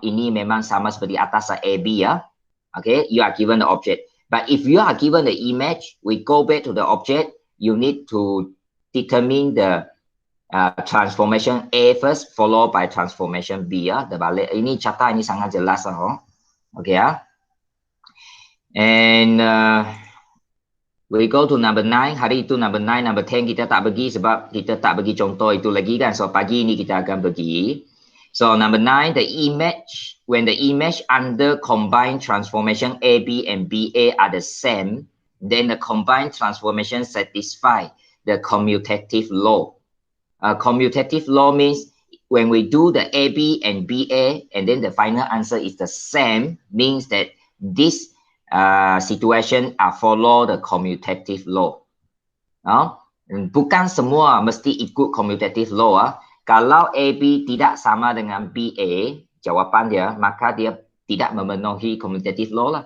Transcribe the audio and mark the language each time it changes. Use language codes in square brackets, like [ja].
[ms] Ini memang sama seperti atas AB ya. [en] Okay, you are given the object. But if you are given the image, we go back to the object. You need to determine the transformation A first, followed by transformation B. [ms] Terbalik. Ini cara ini sangat jelas. [en] Okay. And we go to number 9. [ms] Hari itu number 9, number 10 kita tak bagi sebab kita tak bagi contoh itu lagi kan. So pagi ini kita akan bagi. [en] So number 9, the image, when the image under combined transformation AB and BA are the same, then the combined transformation satisfy the commutative law. Commutative law means when we do the AB and BA and then the final answer is the same, means that this situation follow the commutative law. [ms] Bukan semua mesti ikut commutative law. Kalau AB tidak sama dengan BA, jawapan dia, maka dia tidak memenuhi commutative law lah.